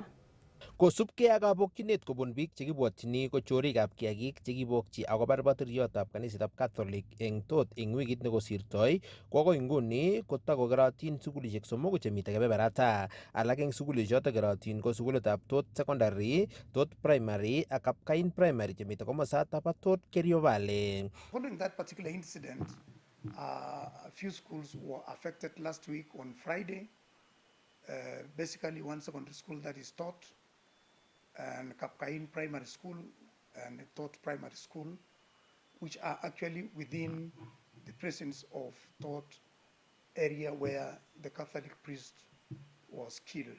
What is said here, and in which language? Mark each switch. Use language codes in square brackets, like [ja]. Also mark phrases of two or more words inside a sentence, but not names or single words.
[kln] Kosubkei ak kabokchinet kobun biik chekibwotyini ko chorikab kiagik chekibokchi akobar botiriotab kanisetab Catholic eng tot eng wikit nekosirtoi ko akoi nguni kotakokerotin sukulishek somoku chemite kebeberata. Alak eng sukulishechoto kerotin ko sukulitab Tot Secondary, Tot Primary ak Kapkain Primary chemite komosata bo Tot Kerio Valley. [en] Following that particular incident, a few schools were affected last week on Friday. Basically one secondary school that is Tot and Kapkain Primary School and Tot Primary School, which are actually within the presence of Tot area where the Catholic priest was killed.